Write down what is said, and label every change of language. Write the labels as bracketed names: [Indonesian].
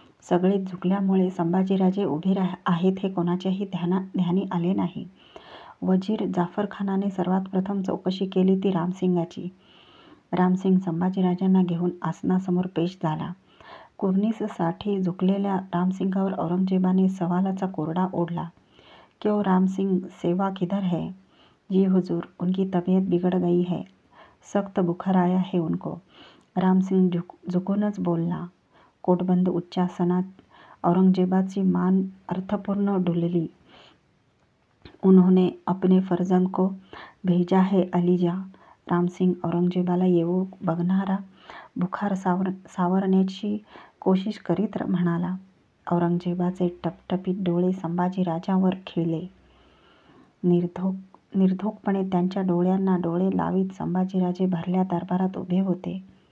[Marathi] सगळेच झुकल्यामुळे संभाजीराजे उभे आहेत हे कोणाच्याही ध्यानी आले नाही. वजीर जाफरखानाने सर्वात प्रथम चौकशी केली ती रामसिंगाची. रामसिंग संभाजीराजांना घेऊन आसनासमोर पेश झाला. कुर्निससाठी झुकलेल्या रामसिंगावर औरंगजेबाने सवालाचा कोरडा ओढला. [Hindi] क्यों रामसिंग, सेवा किधर है? जी हुजूर, उनकी तबीयत बिगड़ गई है, सख्त बुखार आया है उनको. [Marathi] रामसिंग झुकूनच बोलला. कोटबंद उच्चासनात औरंगजेबाची मान अर्थपूर्ण डुलली. [Hindi] उन्होंने अपने फर्जंद को भेजा है अलीजा. [Marathi] रामसिंग औरंगजेबाला येऊ बघणारा बुखार सावरण्याची कोशिश करीत म्हणाला. औरंगजेबाचे टपटपीत डोळे संभाजीराजांवर खिळले. निर्धोकपणे त्यांच्या डोळ्यांना डोळे लावीत संभाजीराजे भरल्या दरबारात उभे होते.